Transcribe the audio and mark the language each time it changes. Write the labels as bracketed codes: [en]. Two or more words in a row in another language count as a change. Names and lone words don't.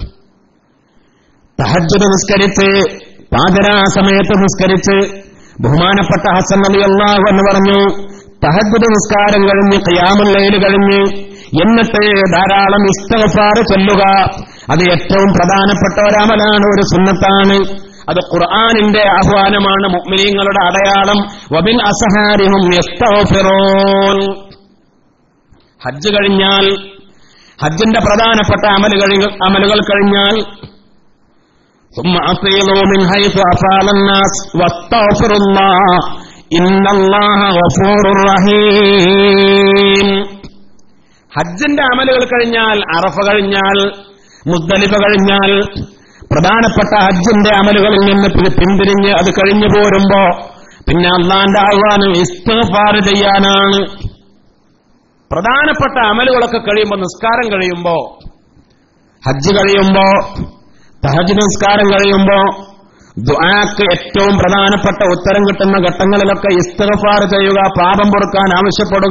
[ml] തഹജ്ജുദ് നിസ്കരിച്ച്, പാതിരാ സമയത്ത് നിസ്കരിച്ച്, ബഹുമാനപ്പെട്ട ഹസൻ [ar] رضي الله عنه [ml] പറഞ്ഞു, തഹജ്ജുദ് നിസ്കാരം കഴിഞ്ഞ് [ar] قيام الليل [ml] കഴിഞ്ഞ് എന്നിട്ട് ധാരാളം ഇസ്തിഗ്ഫാർ ചൊല്ലുക, അത് ഏറ്റവും പ്രധാനപ്പെട്ട ഒരമലാണ്, ഒരു സുന്നത്താണ്. അത് ഖുർആനിന്റെ ആഹ്വാനമാണ്, മുഅ്മിനീങ്ങളുടെ അടയാളം. [ar] وبالأسحار هم يستغفرون. [ml] ഹജ്ജ് കഴിഞ്ഞാൽ, ഹജ്ജിന്റെ പ്രധാനപ്പെട്ട അമലുകൾ കഴിഞ്ഞാൽ [ar] ثم أفيضوا من حيث أفاض الناس واستغفروا الله إن الله غفور رحيم. [ml] ഹജ്ജിന്റെ അമലുകൾ കഴിഞ്ഞാൽ, അറഫ കഴിഞ്ഞാൽ, മുസ്ദലിഫ കഴിഞ്ഞാൽ, പ്രധാനപ്പെട്ട ഹജ്ജിന്റെ അമലുകളിൽ നിന്ന് പിന്തിരിഞ്ഞ് അത് കഴിഞ്ഞു പോരുമ്പോ പിന്നെ അള്ളാന്റെ ആഹ്വാനം ഇസ്തിഗ്ഫാർ ചെയ്യാനാണ്. പ്രധാനപ്പെട്ട അമലുകളൊക്കെ കഴിയുമ്പോ, നിസ്കാരം കഴിയുമ്പോ, ഹജ്ജ് കഴിയുമ്പോ, തഹജ്ജുദ് നിസ്കാരം കഴിയുമ്പോ, ദുആക്ക് ഏറ്റവും പ്രധാനപ്പെട്ട ഉത്തരം കിട്ടുന്ന ഘട്ടങ്ങളിലൊക്കെ ഇസ്തിഗ്ഫാർ ചെയ്യുക, പാപം പൊറുക്കാൻ ആവശ്യപ്പെടുക.